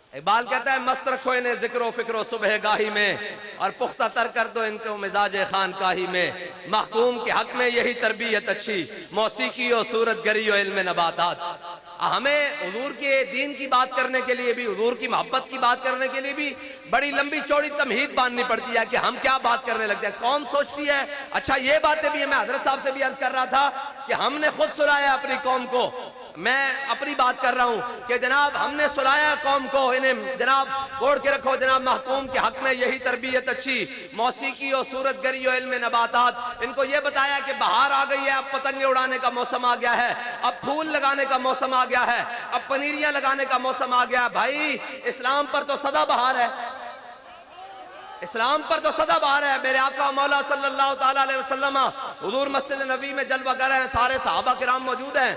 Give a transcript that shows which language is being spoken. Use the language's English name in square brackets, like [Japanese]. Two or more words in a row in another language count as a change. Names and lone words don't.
[Urdu] اقبال کہتا ہے مست رکھو انہیں ذکر و فکر و صبح گاہی میں اور پختہ تر کر دو ان کو مزاج خانقاہی میں، محکوم کے حق میں یہی تربیت اچھی، موسیقی و صورت گری و علم نباتات۔ ہمیں حضور کے دین کی بات کرنے کے لیے بھی، حضور کی محبت کی بات کرنے کے لیے بھی بڑی لمبی چوڑی تمہید باندھنی پڑتی ہے کہ ہم کیا بات کرنے لگتے ہیں۔ قوم سوچتی ہے اچھا یہ باتیں بھی ہیں، میں حضرت صاحب سے بھی عرض کر رہا تھا کہ ہم نے خود سلایا اپنی قوم کو، میں اپنی بات کر رہا ہوں کہ جناب ہم نے سلایا قوم کو، انہیں جناب کوڑ کے رکھو جناب، محکوم کے حق میں یہی تربیت اچھی، موسیقی و صورت گری و علم نباتات۔ ان کو یہ بتایا کہ بہار آ گئی ہے، اب پتنگیں اڑانے کا موسم آ گیا ہے، اب پھول لگانے کا موسم آ گیا ہے، اب پنیریاں لگانے کا موسم آ گیا ہے۔ بھائی اسلام پر تو سدا بہار ہے، اسلام پر تو سدا بہار ہے۔ میرے آقا مولا [Arabic] صلی اللہ تعالیٰ علیہ وسلم [Urdu] حضور مسجد نبی میں جلوہ گر ہیں، سارے صحابہ کرام موجود ہیں۔